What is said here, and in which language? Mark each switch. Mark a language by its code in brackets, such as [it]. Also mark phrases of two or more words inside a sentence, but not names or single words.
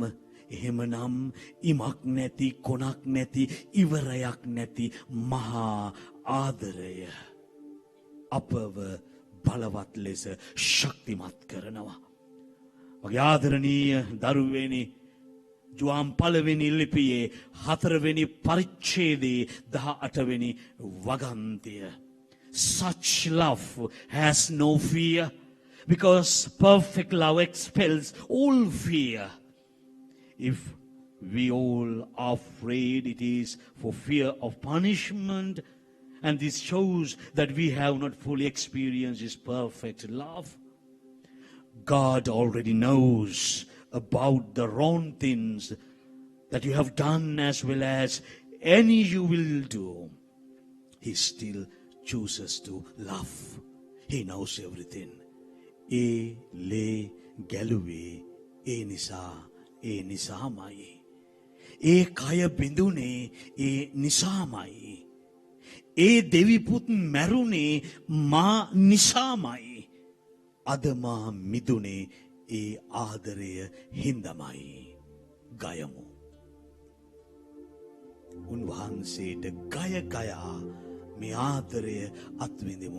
[si] එහෙමනම් ඉමක් නැති, කොනක් නැති, ඉවරයක් නැති මහා ආදරය අපව බලවත් ලෙස ශක්තිමත් කරනවා. මගේ ආදරණීය දරුවනේ, ජුවාම් පළවෙනි ලිපියේ 4 වෙනි පරිච්ඡේදයේ 18 වෙනි වගන්තිය. [en] Such love has no fear, because perfect love expels all fear. If we all are afraid, it is for fear of punishment, and this shows that we have not fully experienced His perfect love. God already knows about the wrong things that you have done as well as any you will do. He still chooses to love. He knows everything. [si] ඒ ලේ ගැලුවේ ඒ නිසාමයි. ඒ කය බින්දුනේ ඒ නිසාමයි. E දෙවිපුත් මැරුණේ මා නිසාමයි. අද මා මිදුනේ ඒ ආදරය හින්දමයි. ගයමු. උන්වහන්සේට ගය ගයා මේ ආදරය අත්විඳිමු.